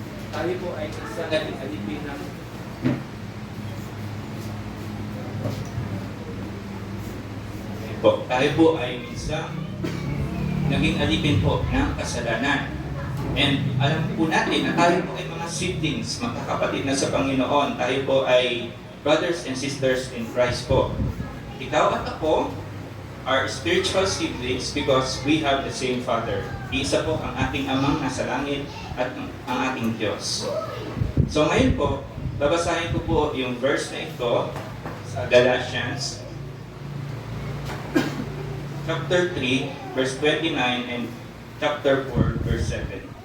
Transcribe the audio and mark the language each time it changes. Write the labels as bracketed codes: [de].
[tl] Tayo po ay isang naging alipin ng tayo po ay isang naging alipin po ng kasalanan. And alam po natin na tayo po ay mga siblings, magkakapatid na sa Panginoon. Tayo po ay [en] brothers and sisters in Christ po. [tl] Ikaw at ako [en] are spiritual siblings because we have the same Father. [tl] Isa po ang ating amang nasa langit at ang ating Diyos. So ngayon po, babasahin ko po yung verse na ito sa Galatians chapter 3, verse 29 and chapter 4, verse 7.